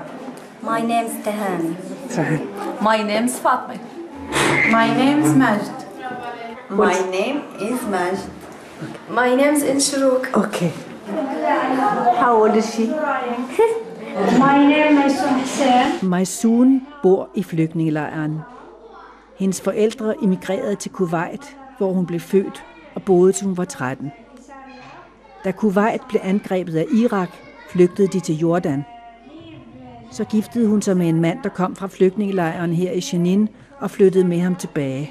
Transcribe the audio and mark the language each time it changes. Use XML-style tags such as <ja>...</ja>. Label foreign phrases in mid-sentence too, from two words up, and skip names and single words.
<en>My name is Tahani. Sorry. My name is Fatma. My name is Majd. My name is Majd. My name is Inshruk. Okay. How old is she? My name is Hussein.</en> <da>Maysoon bor i flygtningelejren. Hendes forældre emigrerede til Kuwait, hvor hun blev født og boede til hun var 13. Da Kuwait blev angrebet af Irak, flygtede de til Jordan. Så giftede hun sig med en mand, der kom fra flygtningelejren her i Jenin og flyttede med ham tilbage.</da>